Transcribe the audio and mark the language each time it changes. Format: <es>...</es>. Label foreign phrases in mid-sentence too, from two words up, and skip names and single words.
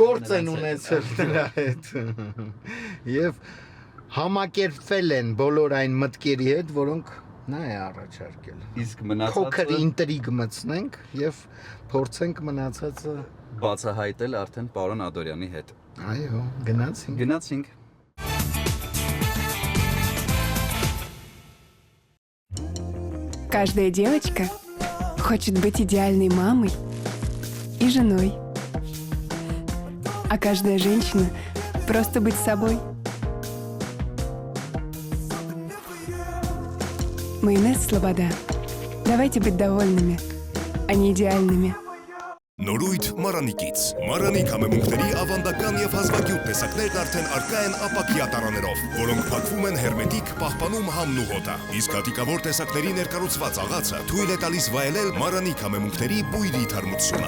<hy>Գործ են ունեցել նրա հետ։ Եվ համակերպվել են բոլոր այն մտքերի հետ, որոնք նա է առաջարկել։ Իսկ մնացածը Փոքր ինտրիգ մտցնենք եւ փորձենք մնացածը բացահայտել արդեն պարոն Ադորյանի հետ։ Այո, գնացինք։ Գնացինք։</hy> <ru>Каждая девочка хочет быть идеальной мамой и женой. А каждая женщина просто быть собой. Майонез Слобода. Давайте быть довольными, а не идеальными.</ru> <hy>Նորույթ Մարանիկից։ Մարանիկ համեմունքների ավանդական եւ հազվագյուտ տեսակներն արդեն առկա են ապակյա տարաներով, որոնք փակվում են հերմետիկ, պահպանում համն ու հոտը։ Իսկ հատիկավոր տեսակների ներկառուցված աղացը թույլ է տալիս վայելել Մարանիկ համեմունքների բույրի թարմությունը։</hy>